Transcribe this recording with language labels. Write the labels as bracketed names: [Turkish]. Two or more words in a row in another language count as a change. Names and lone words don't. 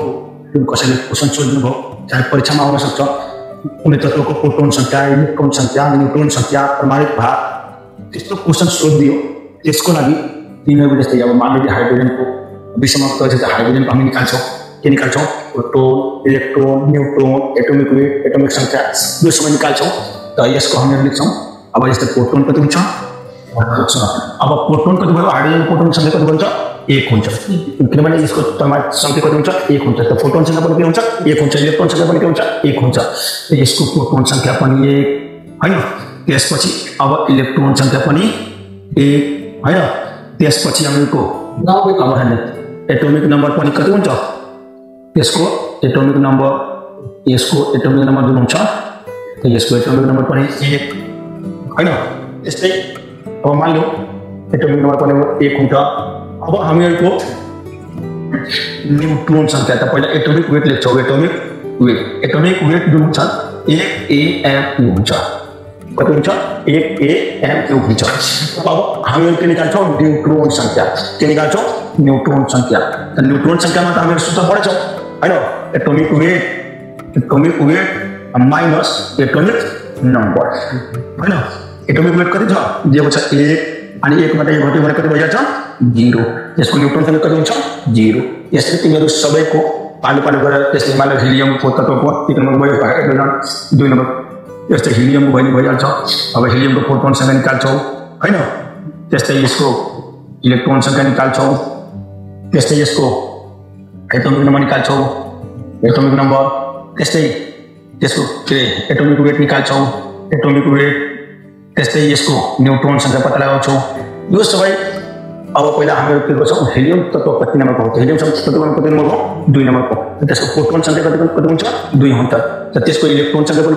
[Nepali] जुन कसैले क्वेशन सोध्नु भयो चाहे परीक्षामा आउन सक्छ कुनै तत्वको प्रोटोन संख्या इलेक्ट्रोन संख्या न्यूट्रन संख्या परमाणु भार त्यस्तो क्वेशन सोधिदियो त्यसको लागि तिमीहरु जस्तै अब [Hindi] मान लो [Nepali] हाइड्रोजन को 20 सम्म तत्व छ हाइड्रोजन को हामी निकाल्छौं के निकाल्छौं प्रोटोन इलेक्ट्रोन न्यूट्रन [English] atomic weight [Nepali] एटॉमिक संख्या यो सबै निकाल्छौं त यसको हामी लेख्छौं। अब यस्तो प्रोटोन कति हुन्छ अब प्रोटोन कति भयो हाइड्रोजन प्रोटोन संख्या कति हुन्छ 1 हुन्छ किनभने यसको परमाणु संख्या कति हुन्छ 1 हुन्छ त प्रोटोन संख्या पनि के हुन्छ 1 हुन्छ इलेक्ट्रोन संख्या पनि के हुन्छ 1 हुन्छ त यसको प्रोटोन संख्या पनि 1 हैन त्यसपछि अब इलेक्ट्रोन संख्या पनि 1 हैन त्यसपछि हामीको अब हेर्नु [English] atomic number [Nepali] पनि कति हुन्छ यसको [English] atomic number [Nepali] यसको [English] atomic number [Nepali] जुन हुन्छ त यसको [English] atomic number [Nepali] पनि 1 हैन यस्तै अब [Hindi] मान लो [English] atomic number [Nepali] पनि 1 हुन्छ अब हामीहरुको न्यूट्रॉन संख्या त पहिला [English] atomic weight [Nepali] लेख्छौ [English] atomic weight [Nepali] जुन हुन्छ 1 AMU हुन्छ कति हुन्छ 1 AMU हुन्छ अब हामीहरु के निकाल्छौ न्यूट्रॉन संख्या के निकाल्छौ न्यूट्रॉन संख्या त न्यूट्रॉन संख्यामा त हामीहरु सूत्र पढ्छौ हैन एटॉमिक [English] weight minus atomic number [Nepali] हैन [English] atomic weight [Nepali] कति छ दिएको छ 1 अनि 1 बाट 1 घट्यो भने कति भइन्छ 0 यसको न्यूट्रॉन संख्या कति हुन्छ 0 यसरी तिमीहरु सबैको पालो गरेर त्यसले मान हिलियमको तत्वको 1 नम्बर भयो हाइड्रोजन 2 नम्बर यस्तै हिलियमको भइहाल्छ अब हिलियमको प्रोटोन संख्या निकाल्छौ हैन त्यस्तै यसको इलेक्ट्रोन संख्या निकाल्छौ त्यस्तै यसको [English] atomic number [Nepali] निकाल्छौ [English] atomic number [Nepali] त्यस्तै त्यसको के [English] atomic weight [Nepali] निकाल्छौ [English] atomic weight [Nepali] त्यस्तै यसको न्यूट्रॉन संख्या पत्ता लगाउँछौ यो सबै अब पहिला हामीहरु के गर्छौं हिलियम तत्व कति नम्बरको हो हिलियम तत्व कति नम्बरको 2 नम्बरको त्यसको प्रोटोन संख्या कति हुन्छ 2 हुन्छ त त्यसको इलेक्ट्रोन संख्या पनि